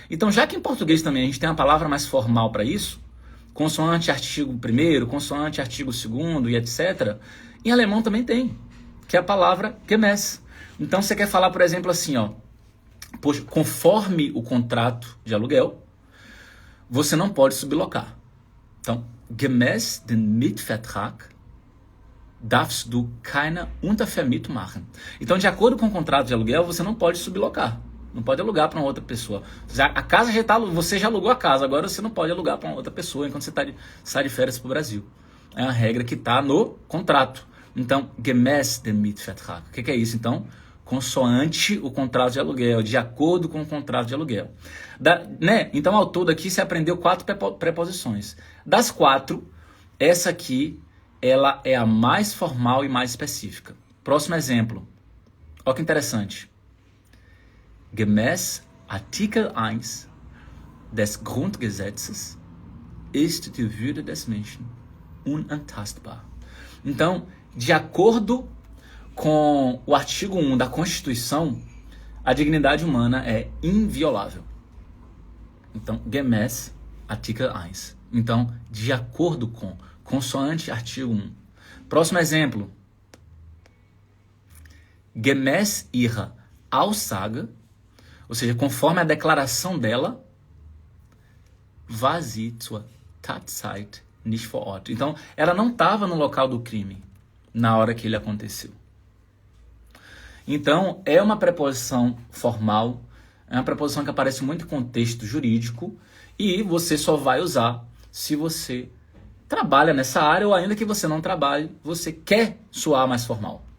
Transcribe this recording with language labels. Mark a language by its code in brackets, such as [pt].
[pt] Então, já que em português também a gente tem uma palavra mais formal para isso, consoante artigo 1º, consoante artigo 2º e etc., em alemão também tem, que é a palavra gemäß. Então, você quer falar, por exemplo, assim, poxa, conforme o contrato de aluguel, você não pode sublocar. [de] Então, gemäß den Mietvertrag darfst du keine Untervermietung machen. [pt] Então, de acordo com o contrato de aluguel, você não pode sublocar. Não pode alugar para uma outra pessoa. A casa você já alugou a casa, agora você não pode alugar para uma outra pessoa enquanto você sai de férias para o Brasil. É uma regra que está no contrato. Então, [de] gemäß den Mietvertrag. [pt] O que é isso? Então, consoante o contrato de aluguel, de acordo com o contrato de aluguel. Então, ao todo aqui, você aprendeu 4 preposições. Das 4, essa aqui, ela é a mais formal e mais específica. Próximo exemplo. Olha que interessante. [de] Gemäß Artikel 1 des Grundgesetzes ist die Würde des Menschen unantastbar. [pt] Então, de acordo com o artigo 1 da Constituição, a dignidade humana é inviolável. Então, [de] gemäß Artikel 1. [pt] Então, de acordo com, consoante artigo 1. Próximo exemplo. [de] Gemäß ihrer Aussage, [pt] ou seja, conforme a declaração dela, [de] war sie zur Tatzeit nicht vor Ort. [pt] Então, ela não estava no local do crime na hora que ele aconteceu. Então, é uma preposição formal, é uma preposição que aparece muito em contexto jurídico e você só vai usar se você trabalha nessa área ou ainda que você não trabalhe, você quer soar mais formal.